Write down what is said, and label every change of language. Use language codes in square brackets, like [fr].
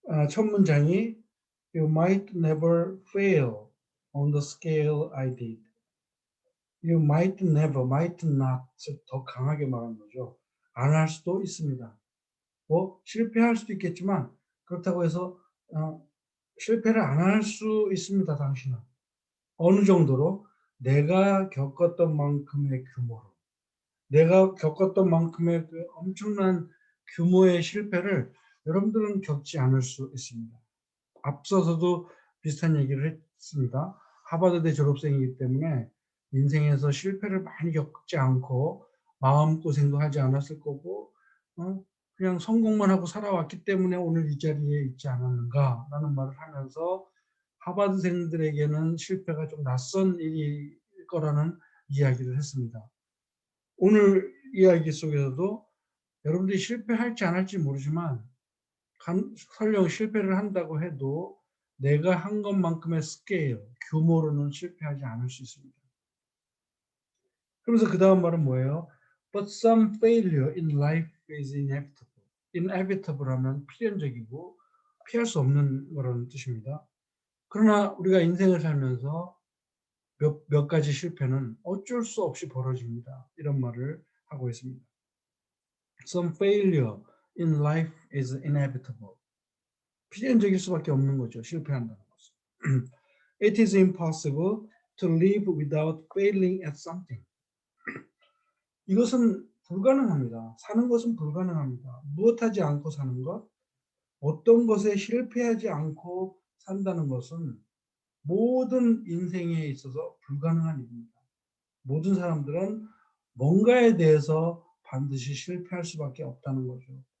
[ko] 첫 문장이 [en] You might never fail on the scale I did. You might never, might not [ko] 더 강하게 말한 거죠. 안 할 수도 있습니다. 뭐 실패할 수도 있겠지만 그렇다고 해서 실패를 안 할 수 있습니다. 당신은. 어느 정도로 내가 겪었던 만큼의 규모로 내가 겪었던 만큼의 그 엄청난 규모의 실패를 여러분들은 겪지 않을 수 있습니다. 앞서서도 비슷한 얘기를 했습니다. 하버드대 졸업생이기 때문에 인생에서 실패를 많이 겪지 않고 마음고생도 하지 않았을 거고 그냥 성공만 하고 살아왔기 때문에 오늘 이 자리에 있지 않았는가라는 말을 하면서 하버드생들에게는 실패가 좀 낯선 일일 거라는 이야기를 했습니다. 오늘 이야기 속에서도 여러분들이 실패할지 안 할지 모르지만 설령 실패를 한다고 해도 내가 한 것만큼의 스케일, 규모로는 실패하지 않을 수 있습니다. 그러면서 그 다음 말은 뭐예요? [en] But some failure in life is inevitable. [ko] inevitable 하면 필연적이고 피할 수 없는 거라는 뜻입니다. 그러나 우리가 인생을 살면서 몇 가지 실패는 어쩔 수 없이 벌어집니다. 이런 말을 하고 있습니다. [en] Some failure in life is inevitable. [ko] 필연적일 수밖에 없는 거죠. 실패한다는 것은. [en] It is impossible to live without failing at something. [ko] 이것은 불가능합니다. 사는 것은 불가능합니다. 무엇하지 않고 사는 것, 어떤 것에 실패하지 않고 산다는 것은 모든 인생에 있어서 불가능한 일입니다. 모든 사람들은 뭔가에 대해서 반드시 실패할 수밖에 없다는 거죠.